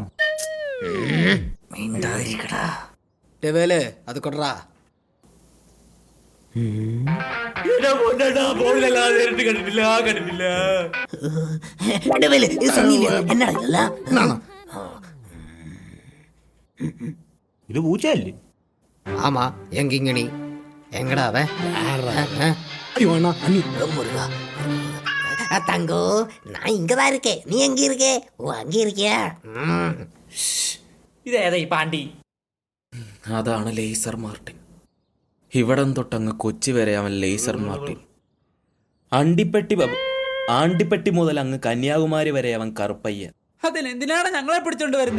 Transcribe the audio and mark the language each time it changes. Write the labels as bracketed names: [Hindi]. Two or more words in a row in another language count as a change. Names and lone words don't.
[Malayalam] മിണ്ടാതിരിക്കടാ. വേല് അത് കൊടറാ. എടാ പൊന്നടാ, ഫോണിലല്ലാതെ നേരിട്ട് കണ്ടിട്ടില്ല. ഇത് പൂച്ചയല്ലേ? [Tamil] ஆமா எங்கிங்கனி எங்கடா அவன்? ஐயோ அண்ணா அண்ணி முருகா தங்கோ, நான் இங்கதான் இருக்கேன். நீ எங்க இருக்கே? ஓ அங்க இருக்கியா? [Malayalam] ഇതേതാ ഈ പാണ്ടി? അതാണ് ലേസർ മാർട്ടിൻ. ഇവിടം തൊട്ടങ്ങ് കൊച്ചി വരെ അവൻ ലേസർ മാർട്ടിൻ. ആണ്ടിപ്പെട്ടി മുതൽ അങ്ങ് കന്യാകുമാരി വരെ അവൻ കറുപ്പയ്യൻ. അതിനെന്തിനാണ് ഞങ്ങളെ പിടിച്ചോണ്ട് വരുന്നേ?